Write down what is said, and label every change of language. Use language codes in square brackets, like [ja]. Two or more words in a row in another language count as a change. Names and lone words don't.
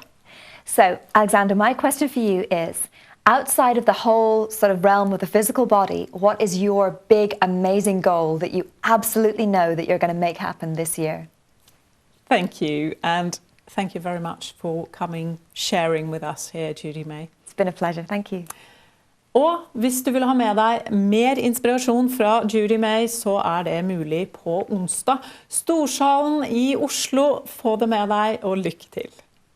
[en] So, Alexander, my question for you is, outside of the whole sort of realm of the physical body, what is your big, amazing goal that you absolutely know that you're going to make happen this year? Thank you. And thank you very much for coming, sharing with us here, Judymay. It's been a pleasure. Thank you. [no] Og hvis du vil ha med deg mer inspirasjon fra Judymay, så det mulig på onsdag. Storsalen i Oslo, få det med deg og lykke til.